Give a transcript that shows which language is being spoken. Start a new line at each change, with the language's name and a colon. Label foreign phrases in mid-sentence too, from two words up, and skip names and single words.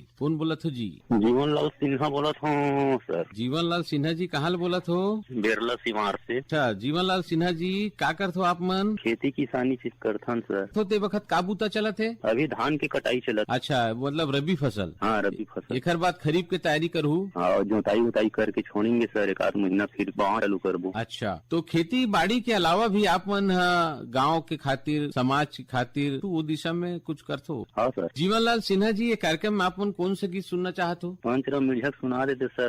Chhattisgarhi: कौन बोलत हो जी? जीवनलाल सिन्हा बोलत हूँ सर। जीवनलाल सिन्हा जी कहाँ बोलत हो? बेरला सीमार से। अच्छा जीवनलाल सिन्हा जी का करत हो आप मन? खेती किसानी चीज करथन सर। तो ते वक्त काबूता चलत है? अभी धान की कटाई चलत। अच्छा मतलब रबी फसल? हाँ रबी फसल। एक बाद खरीफ की तैयारी करूँ? हाँ जोताई उताई करके छोड़ेंगे सर एक आध महीना फिर बाढ़ चालू करबो। अच्छा तो खेती बाड़ी के अलावा भी आप मन गाँव के खातिर समाज के खातिर वो दिशा में कुछ करते हो? हाँ सर। जीवनलाल सिन्हा जी ये कार्यक्रम में आप मन कौन से गीत सुनना चाहते हो? पंचरा मिर्झक सुना देते सर।